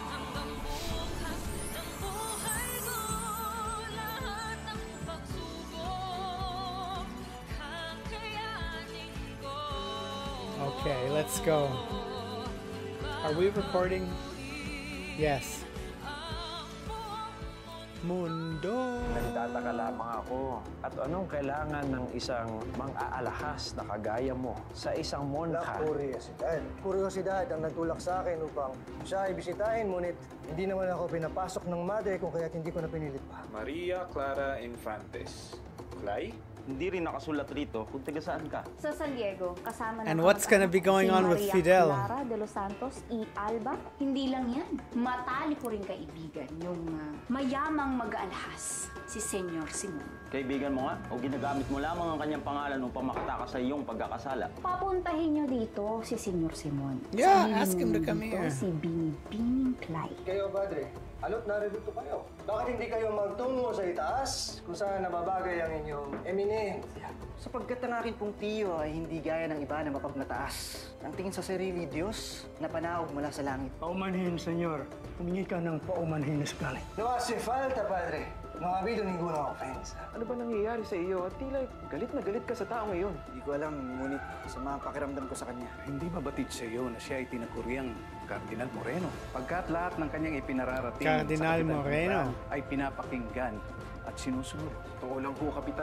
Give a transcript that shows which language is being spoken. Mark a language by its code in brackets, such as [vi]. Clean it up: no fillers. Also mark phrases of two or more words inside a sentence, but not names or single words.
[en] Okay, let's go. Are we recording? Yes. [tl] Mundo. Nagtataka lamang ako at anong kailangan ng isang mang-aalahas na kagaya mo sa isang monha? Kuryosidad ang nagtulak sa akin upang siya ay bisitahin, ngunit hindi naman ako pinapasok ng madre kung kaya't hindi ko na pinilit pa. Maria Clara Infantes. Cly? Hindi rin nakasulat rito kung taga saan ka. Sa San Diego, kasama [en] And [tl] ng [en] what's gonna be going on with Fidel? [tl] Clara de los Santos y Alba. Hindi lang yan. Matali ko rin kaibigan yung mayamang mag-aalhas, si Senyor Simon. Kaibigan mo nga, o ginagamit mo lamang ang kanyang pangalan upang makatakas sa iyong pagkakasala. Papuntahin nyo dito si Senyor Simon. [en] Yeah, [tl] Sabihin [en] ask him to [tl] nyo [en] come [tl] dito [en] here. [tl] Si Binibining Clyde. Kayo, Padre, alot narito kayo. Bakit hindi kayo magtungo sa itaas kung saan nababagay ang inyong eminencia? Sapagkat ang aking pong tiyo ay hindi gaya ng iba na mapagmataas. Ang tingin sa sarili, Diyos, na panaog mula sa langit. Paumanhin, Senyor. Humingi ka ng paumanhin na sakali. [es] No hace falta, Padre. No ha habido ninguna ofensa. [tl] Ano ba nangyayari sa iyo? At tila galit na galit ka sa tao ngayon. Hindi ko alam, ngunit sa mga pakiramdam ko sa kanya. Hindi ba batid sa iyo na siya ay tinaguriang Cardinal Moreno? Pagkat lahat ng kanyang ipinararating Cardinal sa kapitan Moreno. ay pinapakinggan at sinusunod. Totoo lang po, Kapitan.